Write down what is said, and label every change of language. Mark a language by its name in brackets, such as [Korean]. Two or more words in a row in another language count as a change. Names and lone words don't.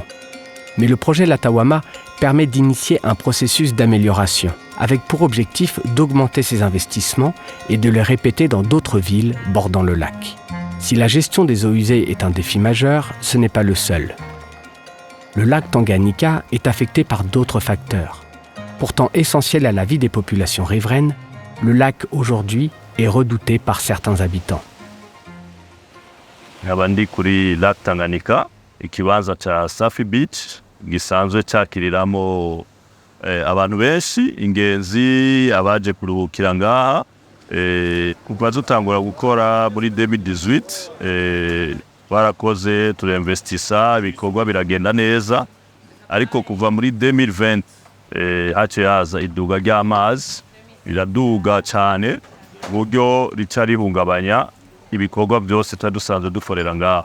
[French] Mais le projet Latawama permet d'initier un processus d'amélioration, avec pour objectif d'augmenter ces investissements et de les répéter dans d'autres villes bordant le lac. Si la gestion des eaux usées est un défi majeur, ce n'est pas le seul. Le lac Tanganyika est affecté par d'autres facteurs. Pourtant essentiel à la vie des populations riveraines, le lac aujourd'hui est redouté par certains habitants. [Rundi] nkaba ndi kuri Lac Tanganyika, ikibanza cha Safi Beach gisanzwe cyakiriramo abantu benshi, ingenzi abaje kuruhukira ngaha. Kuva dutangura gukora muri 2018 barakoze tureinvestisa ibikorwa biragenda neza, ariko kuva muri 2020 haciye haza iduga ry'amazi riraduga cyane buryo rica rihungabanya ibikorwa byose dusanzwe dukorera ngaha.